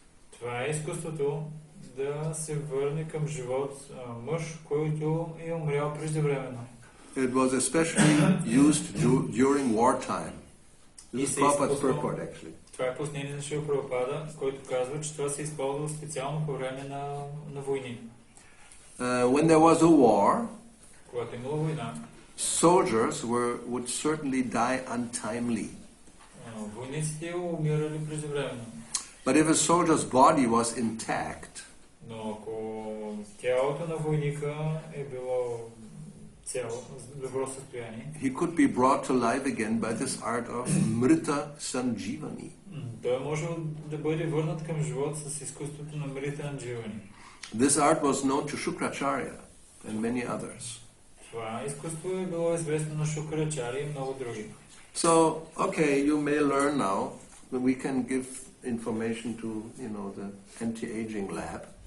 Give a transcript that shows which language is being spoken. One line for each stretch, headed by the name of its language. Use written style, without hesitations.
Bulgarian: Това е изкуството да се върне към живот мъж, който е умрял преждевременно.
English: It was especially used during wartime. This is Prabhupada's purport, actually.
Bulgarian: Това е пояснение на Шрила Прабхупада, който казва, че това се използва специално по време на войни.
English: When there was a war,
Bulgarian: Когато имало война,
English: soldiers would certainly die untimely.
Bulgarian: Войниците умирали преждевременно.
English: But if a soldier's body was intact,
Bulgarian: Но ако тялото на войника е било цяло, добро състояние,
English: he could be brought to life again by this art of Mrita Sanjivani.
Bulgarian: той може да бъде върнат към живот с изкуството на Мрита Андживани.
English: This art was known to Shukracharya and many others.
Bulgarian: Това изкуство е било известно на Шукрачари и много други.
English: So, okay, you may learn now. We can give information to, the anti-aging lab.